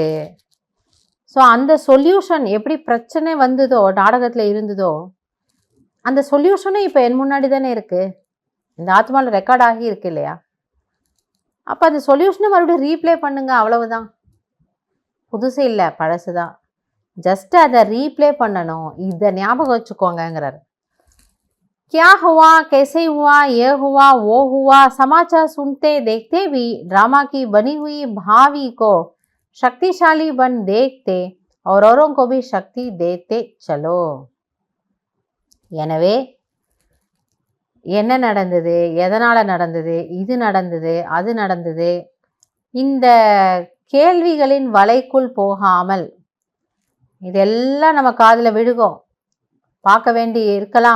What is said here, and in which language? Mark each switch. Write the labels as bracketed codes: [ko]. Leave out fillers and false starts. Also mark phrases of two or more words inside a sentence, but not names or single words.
[ta] ஸோ அந்த சொல்யூஷன் எப்படி பிரச்சனை வந்ததோ, நாடகத்தில் இருந்ததோ, அந்த சொல்யூஷனும் இப்போ என் முன்னாடி தானே இருக்குது. இந்த ஆத்மாவில் ரெக்கார்ட் ஆகி இருக்கு இல்லையா? அப்போ அந்த சொல்யூஷனை மறுபடியும் ரீப்ளே பண்ணுங்க, அவ்வளவுதான். புதுசு இல்லை, பழசு தான். ஜஸ்ட் அதை ரீப்ளே பண்ணணும். இதை ஞாபகம் வச்சுக்கோங்கிறார். [hi] क्या हुआ, कैसे हुआ, ये हुआ, वो हुआ, समाचार सुनते देखते भी ड्रामा की बनी हुई भावी को शक्तिशाली बन देखते और औरों को भी शक्ति देते चलो. [ta] எனவே என்ன நடந்தது, எதனால் நடந்தது, இது நடந்தது, அது நடந்தது, இந்த கேள்விகளின் வலைக்குள் போகாமல், இதெல்லாம் நம்ம காதில் விழுகும், பார்க்க வேண்டி இருக்கலாம்.